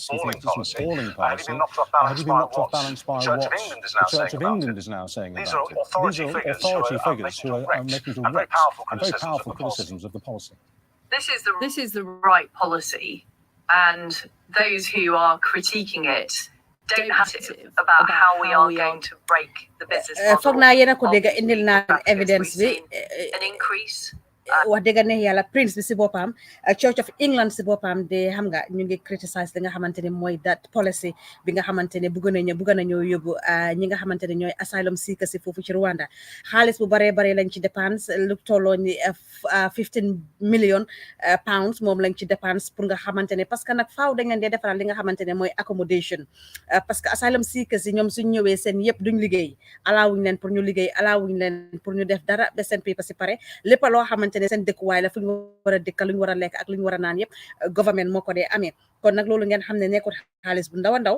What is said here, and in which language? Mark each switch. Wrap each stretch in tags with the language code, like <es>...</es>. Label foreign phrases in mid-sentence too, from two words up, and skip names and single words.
<en>He thinks it's an appalling policy. Have you been knocked off balance by what the Church of England is now saying about it? These are authority figures who are making direct and very powerful criticisms of the policy. This is the right policy, and those who are critiquing it don't have to about how we are going to break the business model.</en> <wo>foog naa yéen a ko dégg indil naa evidence bi</wo> <en>an increase.</en> <wo>wax dëgg neex yàlla prince bi si boppam Church of England si boppam de xam nga ñu ngi criticize li nga xamante ne mooy</wo> <en>that policy</en> <wo>bi nga xamante ne bëgg nañoo yóbbu ñi nga xamante ne ñooy</wo> <en>asylum seekers</en> <wo>si foofu ci Rwanda xaalis bu baree bare lañ ci dépense lu tolloo ni 15 million pounds moom lañ ci dépense pour nga xamante ne</wo> <fr>parce que</fr> <wo>nag faaw dañ leen dee defaral li nga xamante ne mooy accommodation</wo> <fr>parce que</fr> <en>asylum seekers</en> <wo>yi ñoom suñ ñëwee seen yëpp duñ liggéey alaawuñ leen pour ñu liggéey alaawuñ leen pour ñu def dara ba seen paper si pare lépp loo xamante ne seen dëkkuwaay la fu ñu war a dëkka lu ñu war a lekk ak lu ñu war a naan yëpp government moo ko dee amee kon nag loolu ngeen xam ne nekkul xaalis bu ndaw a ndaw</wo>